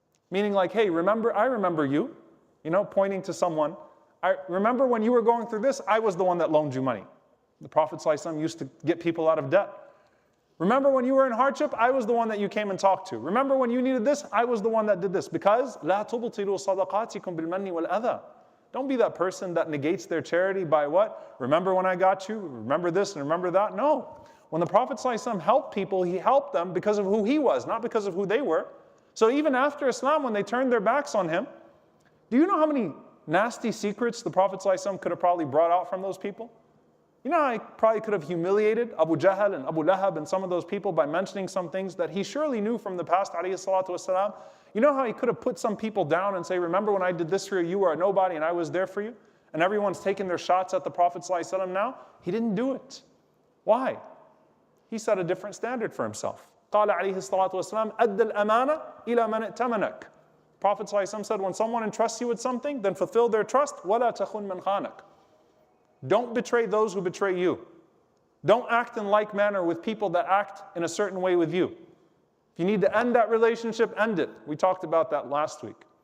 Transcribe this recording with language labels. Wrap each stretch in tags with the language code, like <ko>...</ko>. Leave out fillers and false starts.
<en>Meaning like, hey, I remember you, pointing to someone. I remember when you were going through this, I was the one that loaned you money. The Prophet ﷺ used to get people out of debt. Remember when you were in hardship, I was the one that you came and talked to. Remember when you needed this, I was the one that did this. Because</en> <ar>لا تبطلوا صدقاتكم بالمن والأذى.</ar> <en>Don't be that person that negates their charity by what? Remember when I got you? Remember this and remember that? No. When the Prophet ﷺ helped people, he helped them because of who he was, not because of who they were. So even after Islam, when they turned their backs on him, do you know how many nasty secrets the Prophet ﷺ could have probably brought out from those people? You know how he probably could have humiliated Abu Jahl and Abu Lahab and some of those people by mentioning some things that he surely knew from the past, alayhi salatu wasalam. You know how he could have put some people down and say, remember when I did this for you, you were a nobody and I was there for you? And everyone's taking their shots at the Prophet ﷺ now? He didn't do it. Why? He set a different standard for himself.</en> <ar>قال عليه الصلاة والسلام أد الأمانة إلى من ائتمنك.</ar> <en>Prophet ﷺ said, when someone entrusts you with something, then fulfill their trust.</en> <ar>ولا تخن من خانك.</ar> <en>Don't betray those who betray you. Don't act in like manner with people that act in a certain way with you. If you need to end that relationship, end it. We talked about that last week.</en>